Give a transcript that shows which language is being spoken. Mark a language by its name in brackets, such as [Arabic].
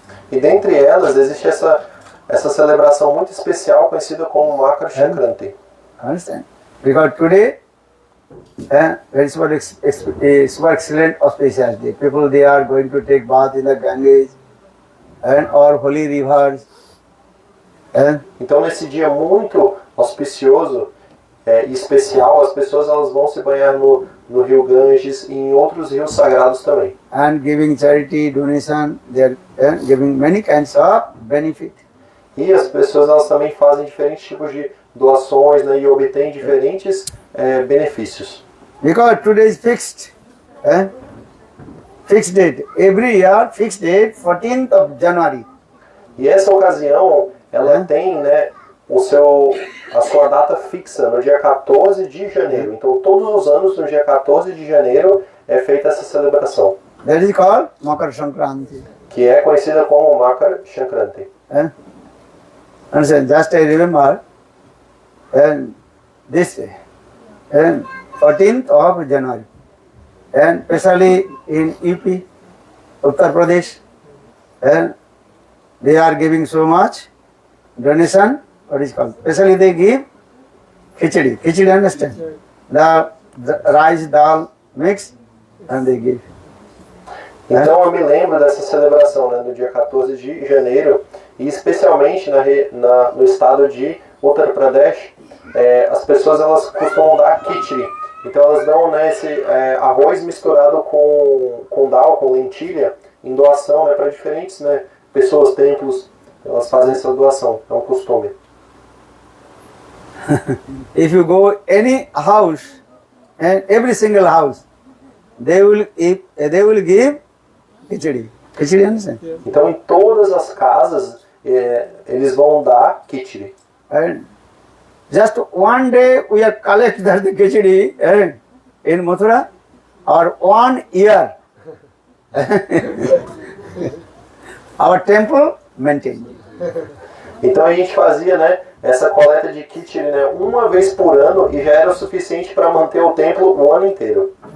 [Portuguese] E dentre elas, existe essa celebração muito especial conhecida como Makar Sankranti. [English] Understand? Because today, very super excellent auspicious day. People, they are going to take bath in the Ganges or holy rivers. [Portuguese] Então, nesse dia muito auspicioso e especial, as pessoas elas vão se banhar no rio Ganges e em outros rios sagrados também. [English] And giving charity, donation, they are giving many kinds of benefit. [Portuguese] E as pessoas elas também fazem diferentes tipos de doações, né, e obtêm diferentes benefícios. [English] Because today is fixed. Fixed date. Every year, fixed date, 14th of January. [Portuguese] E essa ocasião, ela tem, né, a sua data fixa no dia 14 de janeiro. Então, todos os anos, no dia 14 de janeiro, é feita essa celebração. [English] That is called Makar Sankranti. [Portuguese] Que é conhecida como Makar Sankranti. [English] Understand? Just I remember, this 14th of January, and especially in UP, Uttar Pradesh, they are giving so much donation. What is called? Especially they give Khichdi. Khichdi, understand? The rice, dal mix, and they give. [Portuguese] Então eu me lembro dessa celebração, né, no dia 14 de janeiro, e especialmente no estado de Uttar Pradesh, as pessoas elas costumam dar khichdi. Então elas dão, né, esse arroz misturado com dal, com lentilha, em doação, né, para diferentes, né, pessoas, templos, elas fazem essa doação, é um costume. [English] If you go any house, and every single house, they will give khichdi. Khichdi, understand? [Portuguese] Então em todas as casas eles vão dar khichdi. [English] And just one day we are collect the khichdi in Mathura, or 1 year our temple maintained. [Portuguese] Então a gente fazia, né, essa coleta de khichdi, né, uma vez por ano e já era o suficiente para manter o templo o ano inteiro.